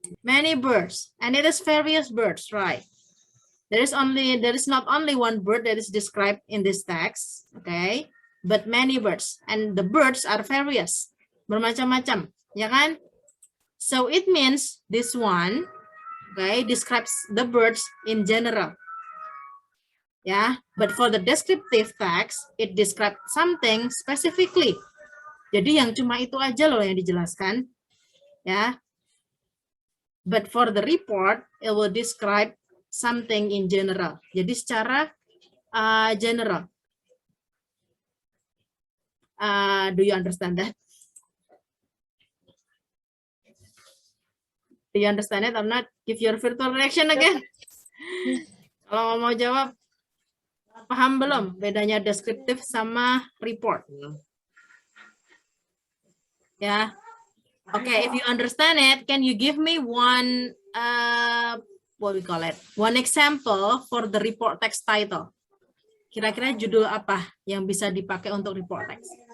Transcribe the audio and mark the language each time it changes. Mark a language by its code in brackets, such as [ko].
[en] Many birds, and it is various birds, right? There is not only one bird that is described in this text, okay, but many birds, and the birds are various, [id] bermacam-macam, ya kan? [en] So it means this one, okay, describes the birds in general. Yeah, but for the descriptive text, it describes something specifically. [id] Jadi yang cuma itu aja loh yang dijelaskan. [en] Ya. But for the report, it will describe something in general. [id] Jadi secara general. [en] Do you understand that? Do you understand it or not? Give your virtual reaction again. [id] Kalau mau jawab, paham belum bedanya deskriptif sama report? [en] Ya. Okay, if you understand it, can you give me one, what we call it? One example for the report text title. [id] Kira-kira judul apa yang bisa dipakai untuk report text?